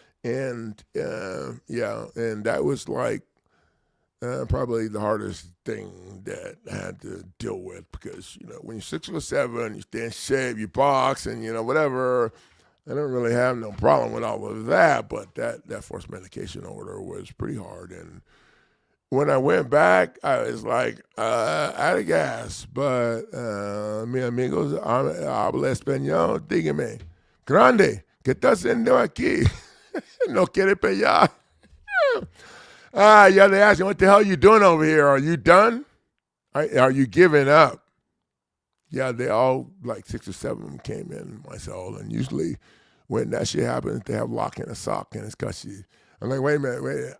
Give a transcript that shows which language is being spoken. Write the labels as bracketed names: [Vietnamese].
[English] And, and that was like probably the hardest thing that I had to deal with because, when you're 6 or 7, you stay in shape, you box, and, whatever. I don't really have no problem with all of that, but that forced medication order was pretty hard. And when I went back, I was like, out of gas. [Spanish] But, mi amigos, habla español, dígame. Grande, ¿qué está haciendo aquí? No quiere pelear. [English] Yeah, they ask me, what the hell are you doing over here? Are you done? Are you giving up? Yeah, they all, like 6 or 7 of them came in my cell, and usually when that shit happens, they have lock in a sock, and it's because I'm like, wait a minute.